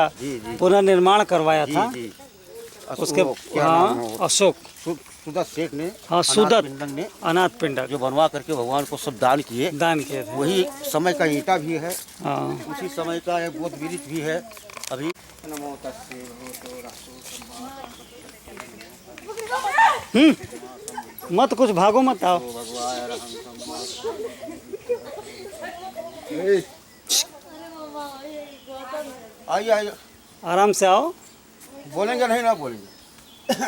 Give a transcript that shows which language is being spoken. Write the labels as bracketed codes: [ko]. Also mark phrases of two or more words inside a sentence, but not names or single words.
[hi] जी, जी। पुनर्निर्माण करवाया था। जी। उसके क्या नाम है हाँ, वो? अशोक, सुदत सेठ ने, हाँ, अनाथ पिंडक ने अनाथ पिंडक जो बनवा करके भगवान को सब दान किए, दान किए थे। वही समय का ईंटा भी है। हाँ, उसी समय का एक बोध वृक्ष भी है। [pi] अभी नमो तस्से भगवतो [hi] मत कुछ भागो मत आओ। भगवान अरहं आइए आइए, आराम से आओ, बोलेंगे नहीं ना बोलेंगे।